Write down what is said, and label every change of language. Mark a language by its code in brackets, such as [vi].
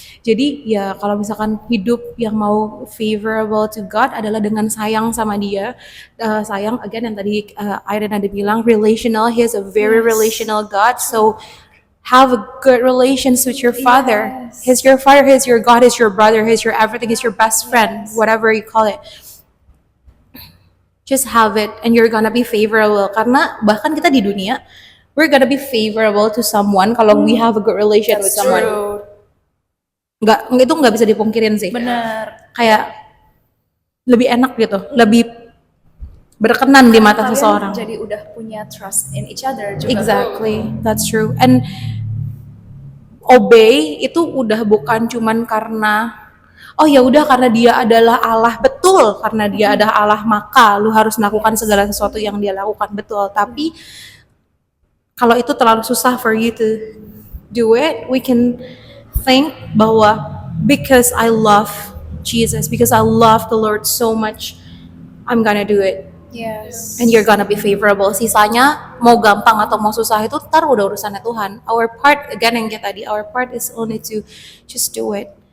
[id] Jadi ya kalau misalkan hidup yang mau favorable to God adalah dengan sayang sama dia, sayang again yang tadi Irene ada bilang relational, [en] He is a very relational God, so have a good relations with your father. He's your father, He's your God, He's your brother, He's your everything, He's your best friend, whatever you call it. Just have it and you're gonna be favorable [id] karena bahkan kita di dunia [en] we're gonna be favorable to someone [id] kalau [en] we have a good relation with someone. True. [id] Itu nggak bisa dipungkirin sih. Benar. Kayak lebih enak gitu, lebih berkenan di mata Kalian seseorang. jadi udah punya [en] trust in each other [id] juga. [en] Exactly, that's true. [id] And obey itu udah bukan cuman karena oh ya udah karena dia adalah Allah, betul, karena dia adalah Allah maka lu harus melakukan segala sesuatu yang dia lakukan, betul. Tapi kalau itu terlalu susah [en] for you to do it, we can think [id] bahwa [en] because I love Jesus, because I love the Lord so much, I'm gonna do it. Yes. And you're gonna be favorable. [id] Sisanya mau gampang atau mau susah itu ntar udah urusannya Tuhan. [en] Our part, again [id] yang kayak tadi, [en] our part is only to just do it.